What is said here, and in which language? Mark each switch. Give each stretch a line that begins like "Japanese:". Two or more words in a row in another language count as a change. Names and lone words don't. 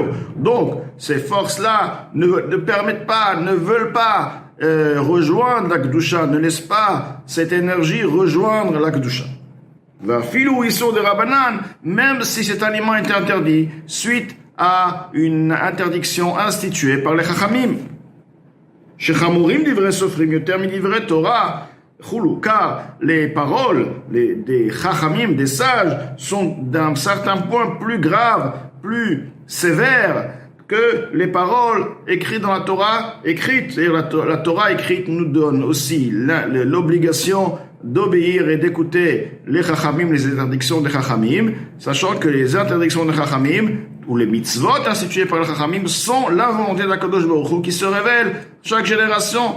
French: Donc, ces forces-là ne permettent pas, ne veulent pas rejoindre la Kedusha, ne laissent pas cette énergie rejoindre la Kedusha.
Hebrew: ואפילו איסור דרבנן,
French: même si cet aliment est interdit, suite à une interdiction instituée par les Chachamim.
Hebrew: שחמורים דברי סופרים יותר מדברי תורה,
French: car les paroles des chachamim, des sages, sont d'un certain point plus graves, plus sévères que les paroles écrites dans la Torah écrite. Et la Torah écrite nous donne aussi l'obligation d'obéir et d'écouter les chachamim, les interdictions des chachamim, sachant que les interdictions des chachamim, ou les mitzvot instituées par les chachamim, sont la volonté d'
Hebrew: הקדוש ברוך הוא
French: qui se révèle chaque génération.